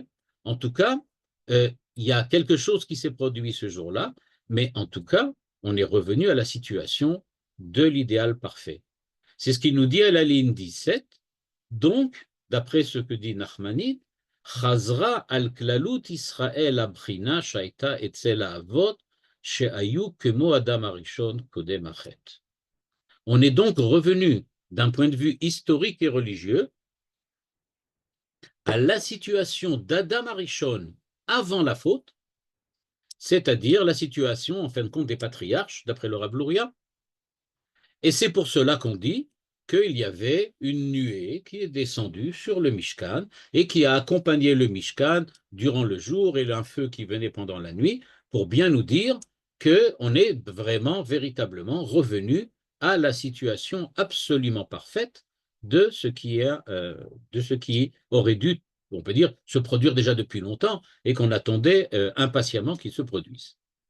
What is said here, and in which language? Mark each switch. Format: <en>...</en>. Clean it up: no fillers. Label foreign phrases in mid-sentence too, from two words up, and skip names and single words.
<fr>En tout cas, il y a quelque chose qui s'est produit ce jour-là, mais en tout cas, on est revenu à la situation de l'idéal parfait. C'est ce qu'il nous dit à la ligne 17. Donc, d'après ce que dit Nachmanide,</fr> <he>חזרה על כללות ישראל למדרגה שהיתה אצל אבות שהיו כמו אדם הראשון קודם החטא.</he> <fr>On est donc revenu d'un point de vue historique et religieux à la situation d'Adam Arishon avant la faute, c'est-à-dire la situation en fin de compte des patriarches, d'après le Rav Luria. Et c'est pour cela qu'on dit qu'il y avait une nuée qui est descendue sur le Mishkan et qui a accompagné le Mishkan durant le jour et un feu qui venait pendant la nuit pour bien nous dire qu'on est vraiment, véritablement revenu à la situation absolument parfaite de ce qui aurait dû, on peut dire, se produire déjà depuis longtemps et qu'on attendait impatiemment qu'il se produise.</fr>